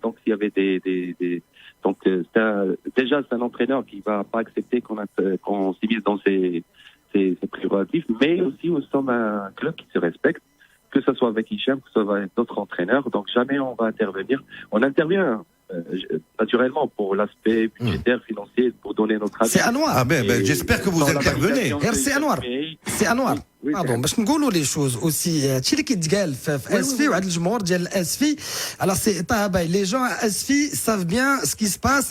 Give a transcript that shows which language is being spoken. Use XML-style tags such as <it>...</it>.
<fr>Donc s'il y avait donc déjà c'est un entraîneur qui va pas accepter qu'on s'immisce dans ses prérogatives, mais aussi nous sommes un club qui se respecte, que ce soit avec Hicham, que ce soit avec d'autres entraîneurs. Donc jamais on va intervenir. On intervient naturellement pour l'aspect budgétaire, financier, pour donner notre avis. C'est Anouar. Ah ben j'espère que vous intervenez. C'est Anouar. C'est Anouar. Pardon,</fr> <ar>باش نقولوا</ar> <fr>les choses aussi.</fr> <ar>هادشي اللي كيتقال في اسفي وعند الجمهور ديال اسفي.</ar> <fr>Alors c'est les gens à Asfi savent bien ce qui se passe.</fr>